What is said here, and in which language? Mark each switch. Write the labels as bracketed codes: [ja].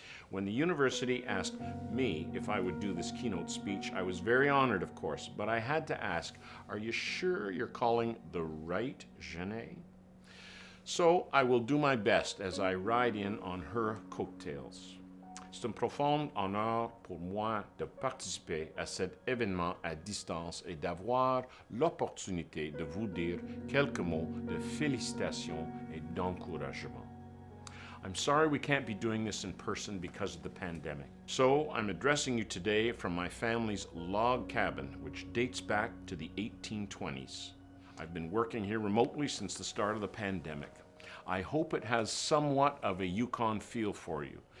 [en] When the university asked me if I would do this keynote speech, I was very honored, of course, but I had to ask, are you sure you're calling the right Genet? So I will do my best as I ride in on her coattails. [fr] C'est un profond honneur pour moi de participer à cet événement à distance et d'avoir l'opportunité de vous dire quelques mots de félicitations et d'encouragement. [en] I'm sorry we can't be doing this in person because of the pandemic. So I'm addressing you today from my family's log cabin, which dates back to the 1820s. I've been working here remotely since the start of the pandemic. I hope it has somewhat of a Yukon feel for you.